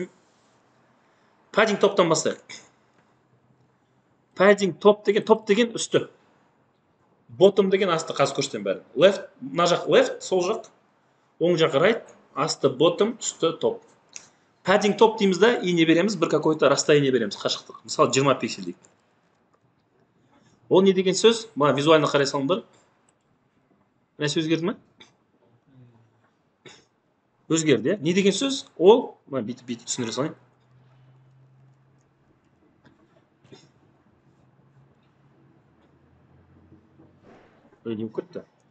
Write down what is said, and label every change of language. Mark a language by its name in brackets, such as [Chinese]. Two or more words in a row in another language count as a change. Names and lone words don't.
[Kazakh] Padding топтан бастайық. [English] Padding top [Kazakh] деген үсті. Bottom деген асты, қазір көрсетем бәрін. Left, мына жақ left, сол жақ, оң жақ right, асты bottom, үсті топ. [English] Padding top [Kazakh] дейміз да, и не береміз, бір [Russian] какой-то расстояние [Kazakh] береміз, қашықтық. Мысалы, 20 пиксель дейік. Ол не деген сөз? Мына визуально қарай салыңдар. Нәрсе өзгерді ме? Өзгерді, Не деген сөз? Ол, бүйтіп түсіндіре салайын. Не болып кетті?